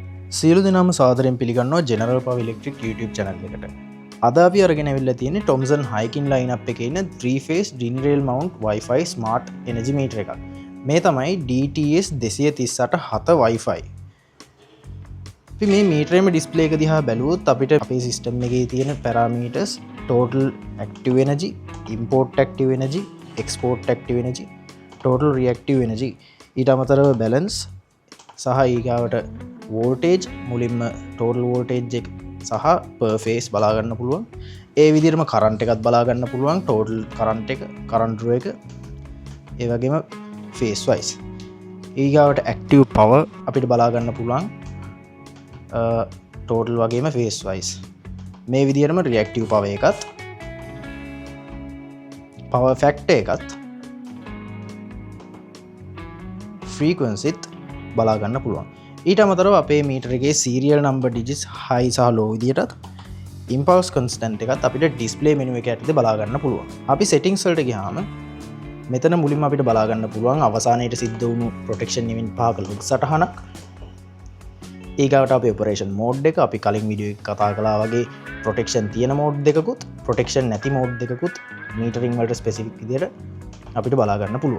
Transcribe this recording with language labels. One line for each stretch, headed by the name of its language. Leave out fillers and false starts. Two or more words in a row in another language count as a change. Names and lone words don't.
Sinhala: සියලු දෙනාම සාදරයෙන් පිළිගන්නවා ජෙනරල් පවර් ඉලෙක්ට්‍රික් YouTube channel එකට. අද අපි අරගෙන ඇවිල්ලා තියෙන්නේ Thomson Heikin lineup එකේ ඉන්න
English: 3-phase DIN-rail mount Wi-Fi smart energy meter
Sinhala: එකක්. මේ තමයි DTS 238 7 Wi-Fi. අපි මේ meter එකේ display එක දිහා බැලුවොත් අපිට අපේ system එකේ තියෙන
English: parameters total active energy, import active energy, export active energy, total reactive energy,
Sinhala: ඊට අමතරව balance සහ ඊගාවට වෝල්ටේජ් මුලින්ම
English: total voltage
Sinhala: එක සහ
English: per phase
Sinhala: බලා ගන්න පුළුවන්. ඒ විදිහටම කරන්ට් එකත් බලා ගන්න පුළුවන්.
English: total current
Sinhala: එක,
English: current row
Sinhala: එක, ඒ වගේම
English: phase wise.
Sinhala: ඊගාවට
English: active power
Sinhala: අපිට බලා ගන්න පුළුවන්. ටෝටල් වගේම
English: phase wise.
Sinhala: මේ විදිහටම
English: reactive power
Sinhala: එකත්,
English: power factor
Sinhala: එකත්, frequency බලා ගන්න පුළුවන්. ඊට අමතරව අපේ මීටර එකේ
English: serial number digits high
Sinhala: සහ low විදියටත්
English: impulse constant
Sinhala: එකත් අපිට
English: display menu
Sinhala: එක යටතේ බලා ගන්න පුළුවන්. අපි settings වලට ගියාම මෙතන මුලින්ම අපිට බලා ගන්න පුළුවන් අවසානයේට සිද්ධ වුණු
English: protection event
Sinhala: පහක log සටහනක්. ඊගාවට අපේ
English: operation mode
Sinhala: එක අපි කලින් වීඩියෝ එකේ කතා කළා වගේ protection තියෙන mode දෙකකුත් protection නැති mode දෙකකුත් metering වලට specific විදියට අපිට බලා ගන්න පුළුවන්.